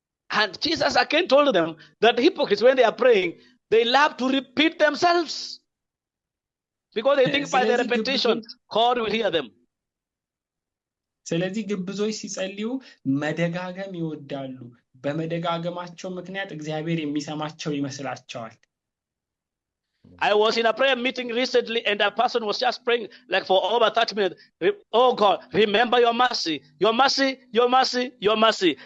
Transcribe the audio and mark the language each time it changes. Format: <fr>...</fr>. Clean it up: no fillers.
<en>And Jesus again told them that hypocrites, when they are praying, they love to repeat themselves because they think by the repetition God will hear them.</en> <am>ስለዚህ ግብዞች ሲጸልዩ መደጋገም ይወዳሉ። በመደጋገማቸው ምክንያት እግዚአብሔር የሚሰማቸው ይመስላቸዋል።</am> <en>I was in a prayer meeting recently and a person was just praying like for over 30 minutes. Oh God, remember your mercy, your mercy, your mercy, your mercy.</en>